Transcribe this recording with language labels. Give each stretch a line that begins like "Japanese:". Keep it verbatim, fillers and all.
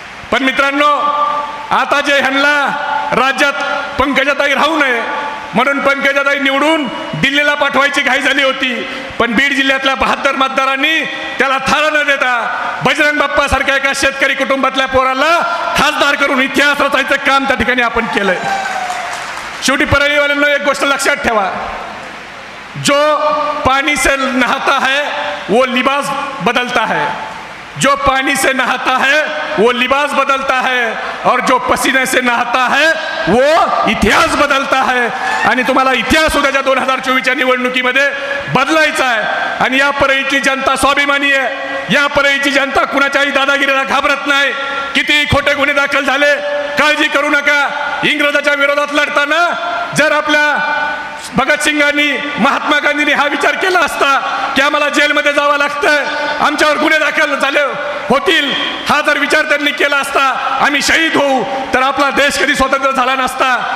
Marathi: पण मित्रांनो, आता जे ह्यांना राज्यात पंकजाताई राहू नये म्हणून पंकजाताई निवडून दिल्लीला पाठवायची घाई झाली होती, पण बीड जिल्ह्यातल्या बहात्तर मतदारांनी त्याला थारा न देता बजरंग बाप्पा सारख्या एका शेतकरी कुटुंबातल्या पोराला खासदार करून इतिहास रचायचं काम त्या ठिकाणी आपण केलंय. शेवटी परळीवाल्यांना एक गोष्ट लक्षात ठेवा,
Hindi: जो पाणी से नहाता है वो लिबास बदलता है, जो पानी से नहाता है वो लिबास बदलता है, और जो पसीने से नहाता है वो इतिहास बदलता है.
Marathi: आणि तुम्हाला इतिहास उद्याच्या दोन हजार चोवीसच्या निवडणुकीमध्ये बदलायचा आहे. आणि या परळीची जनता स्वाभिमानी आहे. या परळीची जनता कुणाच्याही दादागिरीला घाबरत नाही. कितीही खोटे गुन्हे दाखल झाले काळजी करू नका. इंग्रजाच्या विरोधात लढताना जर आपल्या भगतसिंगांनी, महात्मा गांधींनी हा विचार केला असता की आम्हाला जेलमध्ये जावं लागतं, आमच्यावर गुन्हे दाखल झाले होतील, हा जर विचार त्यांनी केला असता आम्ही शहीद होऊ, तर आपला देश कधी स्वतंत्र झाला नसता.